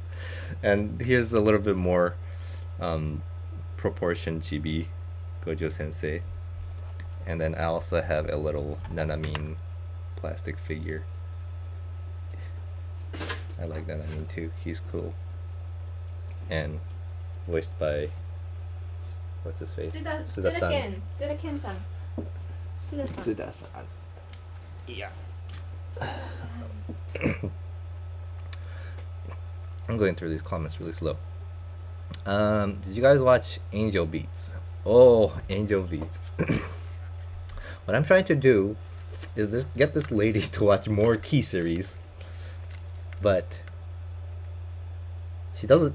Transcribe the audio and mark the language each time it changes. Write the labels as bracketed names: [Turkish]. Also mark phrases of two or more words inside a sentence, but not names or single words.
[English] And here's a little bit more proportion chibi Gojo Sensei. And then I also have a little Nanamin plastic figure. I like Nanamin too. He's cool. And voiced by what's his face? Tsuda-ken. Tsuda-ken-san. Tsuda-san. Tsuda-san. Yeah. I'm going through these comments really slow. Did you guys watch Angel Beats? Oh, Angel Beats. What I'm trying to do is get this lady to watch more Key series, but she doesn't.